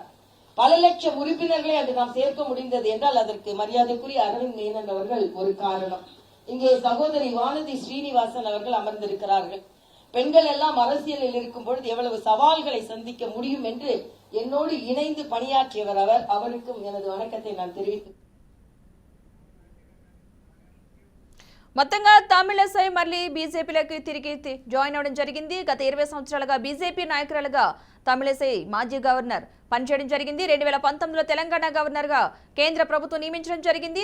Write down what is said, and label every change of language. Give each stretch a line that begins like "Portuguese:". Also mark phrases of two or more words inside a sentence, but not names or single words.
Tamil: பல லட்சம் உறுப்பினர்களை அது நாம் சேர்க்க முடிந்தது என்றால் அதற்கு மரியாதைக்குரிய அரவிந்த் மேனன் அவர்கள் ஒரு காரணம். இங்கே சகோதரி வானதி ஸ்ரீனிவாசன் அவர்கள் அமர்ந்திருக்கிறார்கள். பெண்கள் எல்லாம் அரசியலில் இருக்கும் பொழுது எவ்வளவு சவால்களை சந்திக்க முடியும் என்று என்னோடு இணைந்து பணியாற்றியவர் அவர். அவருக்கும் எனது வணக்கத்தை நான் தெரிவித்து
Telugu: మొత్తంగా తమిళసై మళ్ళీ బీజేపీలోకి తిరిగి జాయిన్ అవడం జరిగింది. గత 20 సంవత్సరాలుగా బీజేపీ నాయకురాలుగా తమిళసై మాజీ గవర్నర్ పనిచేయడం జరిగింది. 2019లో తెలంగాణ గవర్నర్ గా కేంద్ర ప్రభుత్వం నియమించడం జరిగింది.